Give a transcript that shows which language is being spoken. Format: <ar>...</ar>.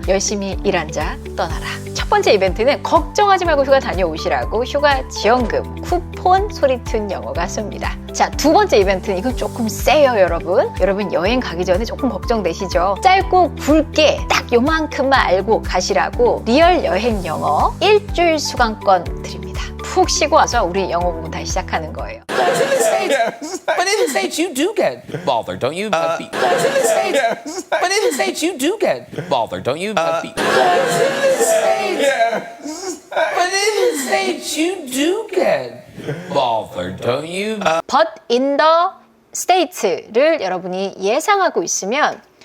<ko>열심히 일한 자 떠나라. 첫 번째 이벤트는 걱정하지 말고 휴가 다녀오시라고 휴가 지원금 쿠폰 소리툰 영어가 씁니다. 자, 두 번째 이벤트는 이건 조금 세요, 여러분. 여러분 여행 가기 전에 조금 걱정되시죠? 짧고 굵게 딱 요만큼만 알고 가시라고 리얼 여행 영어 일주일 수강권 드립니다. 푹 쉬고 와서 우리 영어 공부 다시 시작하는 거예요.</ko> <en>But in the States, you do get bothered, don't you? But in the States, you do get bothered, don't you? But in the States, you do get bothered, don't you? But in the States</en> <ko>를 여러분이 예상하고 있으면</ko>